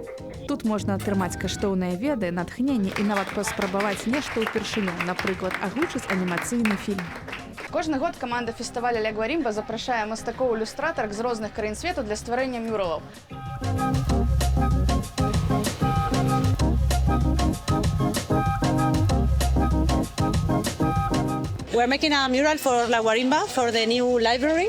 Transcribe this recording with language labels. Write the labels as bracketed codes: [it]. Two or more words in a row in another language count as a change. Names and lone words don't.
[be] Тут можна атрымаць каштоўныя веды, натхненне і нават паспрабаваць нешта ўпершыню, напрыклад, агучыць анімацыйны фільм. Кожны год каманда фестываля Ля Гуаримба запрашае мастакоў-ілюстратарак з розных краін свету для стварэння мюралаў. [en] We're making a mural for La Guarimba for the new library.